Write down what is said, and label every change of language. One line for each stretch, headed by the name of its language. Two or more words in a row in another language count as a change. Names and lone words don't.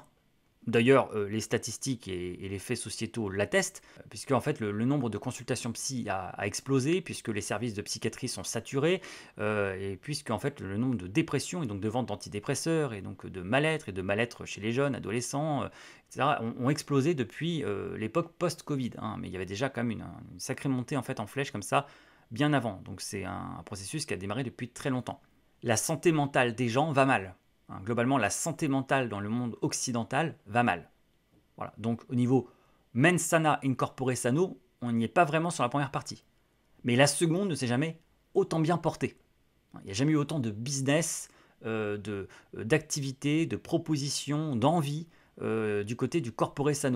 French: D'ailleurs, les statistiques et les faits sociétaux l'attestent, puisque en fait le nombre de consultations psy a explosé, puisque les services de psychiatrie sont saturés, et puisque en fait le nombre de dépressions et donc de ventes d'antidépresseurs et donc de mal-être chez les jeunes, adolescents, etc., ont explosé depuis l'époque post-Covid, hein. Mais il y avait déjà quand même une sacrée montée en fait en flèche comme ça bien avant. Donc c'est un processus qui a démarré depuis très longtemps. La santé mentale des gens va mal, hein. Globalement, la santé mentale dans le monde occidental va mal. Voilà. Donc au niveau
Latin: mens sana in corpore sano,
French: on n'y est pas vraiment sur la première partie. Mais la seconde ne s'est jamais autant bien portée. Il n'y a jamais eu autant de business, d'activités, de propositions, d'envie du côté du
Latin: corpore sano.